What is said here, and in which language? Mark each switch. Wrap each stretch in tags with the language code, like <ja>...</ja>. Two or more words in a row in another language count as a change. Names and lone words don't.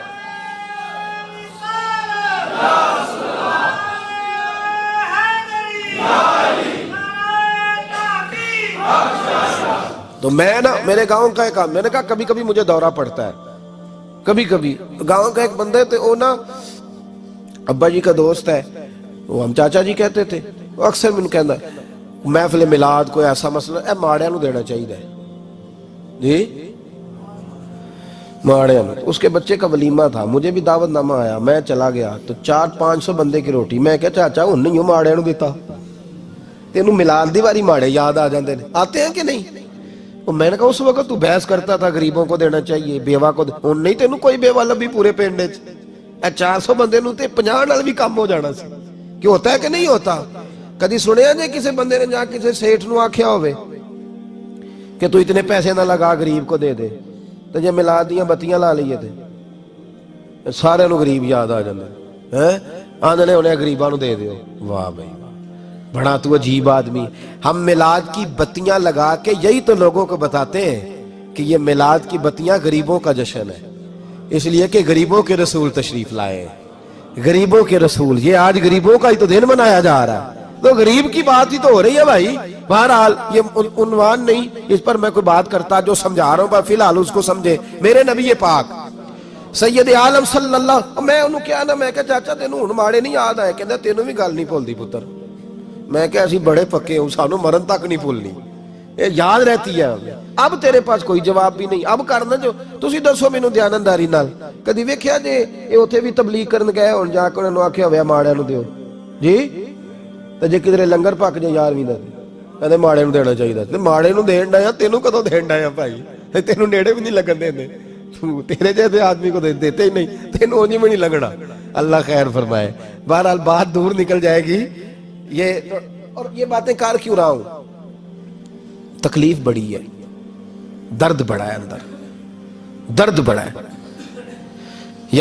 <ur>تو میں نا میرے گاؤں کا ایک میں نے کہا کبھی کبھی مجھے دورہ پڑتا ہے، کبھی کبھی گاؤں کا ایک بندے تھے، وہ نا ابا جی کا دوست ہے، وہ ہم چاچا جی کہتے تھے، وہ اکثر میں کہنا محفل میلاد کوئی ایسا مسئلہ اے</ur> <pa>ماڑیاں نو دینا چاہیے جی، ماڑیاں نو۔</pa> <ur>اس کے بچے کا ولیمہ تھا، مجھے بھی دعوت نامہ آیا، میں چلا گیا تو 400-500 بندے کی روٹی، میں کہا</ur> <pa>چاچا ہن نہیں ماڑیاں نو دیتا، تینوں میلاد دی واری ماڑے یاد آ جاندے نے،</pa> <ur>آتے ہیں کہ نہیں؟ میں نے کہا اس وقت تو بحث کرتا تھا غریبوں کو دینا چاہیے، بیوہ کو</ur> <pa>ہن نہیں تینوں کوئی بیوہ لبھی پورے پنڈ وچ، اے 400 بندے نو تے 50 نال بھی کم ہو جانا سی،</pa> <ur>کہ ہوتا ہے کہ نہیں ہوتا؟</ur> <pa>کدی سنیا جے کسی بندے نے جا کسی سیٹھ نو آکھیا ہوئے کہ تو اتنے پیسے نہ لگا غریب کو دے دے، تو جے میلاد دیاں بتیاں لا لئیے تھے سارے نو غریب یاد آ جاندے ہیں، آندھنے انہیں غریباں نو دے دیو،</pa> <ur>واہ بھائی بڑا تو عجیب آدمی۔ ہم میلاد کی بتیاں لگا کے یہی تو لوگوں کو بتاتے ہیں کہ یہ میلاد کی بتیاں غریبوں کا جشن ہے، اس لیے کہ غریبوں کے رسول تشریف لائے ہیں، غریبوں کے رسول، یہ آج غریبوں کا ہی تو دن منایا جا رہا ہے، تو غریب کی بات ہی تو ہو رہی ہے بھائی۔ بہرحال یہ عنوان نہیں، اس پر میں کوئی بات کرتا، جو سمجھا رہا ہوں پر فی الحال اس کو سمجھے۔ میرے نبی پاک سید عالم صلی اللہ، میں انہوں کیا نا،</ur> <pa>میں کہا چاچا تینوں ہن ماڑے نہیں یاد آئے، کہندے تینوں بھی گل نہیں بھولدی پتر، میں کہا اسی بڑے پکے ہوں، سانوں مرن تک نہیں بھولنی،</pa> <ur>یہ یاد رہتی ہے۔ اب تیرے پاس کوئی جواب بھی نہیں،</ur> <pa>اب کرنا جو تسی دسو مینوں دیانتداری نال، کدی ویکھیا جے اے اوتھے بھی تبلیغ کرن گئے ہون، جا کے انہاں نوں آکھیا ہویا ماڑیاں نوں دیو جی، تے جے کدھر لنگر پک جے 11ویں دا کہندے ماڑے نوں دینا چاہیے، تے ماڑے نوں دین ڈایا، تینوں کدوں دین ڈایا بھائی، تینوں نیڑے بھی نہیں لگن دیندے،</pa> <ur>تیرے جیسے آدمی کو دیتے ہی نہیں،</ur> <pa>تینوں اونجی میں نہیں لگنا، اللہ خیر فرمائے۔</pa> <ur>بہرحال بات دور نکل جائے گی، یہ اور یہ باتیں کار کیوں رہا ہوں، تکلیف بڑی ہے، درد بڑا ہے، اندر درد بڑا ہے یار۔</ur>